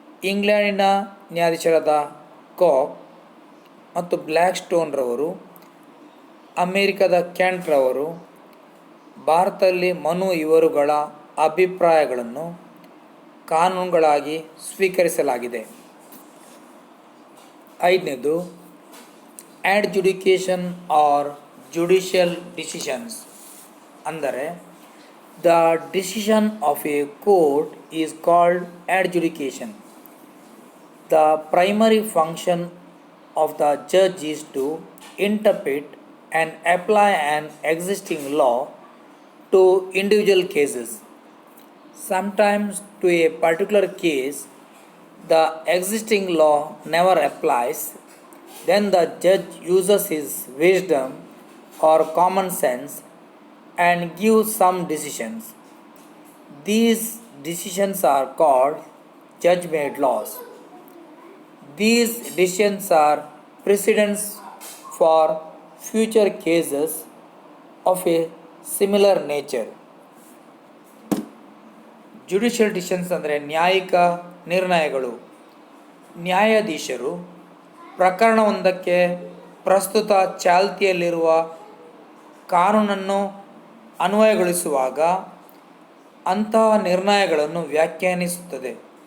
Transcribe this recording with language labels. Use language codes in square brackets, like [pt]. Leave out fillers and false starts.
[kn] ಇಂಗ್ಲೆಂಡಿನ ನ್ಯಾಯಾಧೀಶರಾದ ಕಾಕ್ ಮತ್ತು ಬ್ಲ್ಯಾಕ್ಸ್ಟೋನ್ರವರು, ಅಮೆರಿಕದ ಕೆಂಟ್ರವರು, ಭಾರತದಲ್ಲಿ ಮನು ಇವರುಗಳ ಅಭಿಪ್ರಾಯಗಳನ್ನು ಕಾನೂನುಗಳಾಗಿ ಸ್ವೀಕರಿಸಲಾಗಿದೆ. [en] 5ನೇದು adjudication or judicial decisions. [kn] ಅಂದರೆ [en] The decision of a court is called adjudication. The primary function of the judge is to interpret and apply an existing law to individual cases. Sometimes to a particular case, the existing law never applies. Then the judge uses his wisdom or common sense and gives some decisions. These decisions are called judge-made laws. These decisions are precedents for future cases of a similar nature. [kn] Judicial decisions ಅಂದರೆ ನ್ಯಾಯಿಕ ನಿರ್ಣಯಗಳು. ನ್ಯಾಯಾಧೀಶರು ಪ್ರಕರಣವೊಂದಕ್ಕೆ ಪ್ರಸ್ತುತ ಚಾಲ್ತಿಯಲ್ಲಿರುವ ಕಾನೂನನ್ನು ಅನ್ವಯಗೊಳಿಸುವಾಗ ಅಂತಹ ನಿರ್ಣಯಗಳನ್ನು ವ್ಯಾಖ್ಯಾನಿಸುತ್ತದೆ.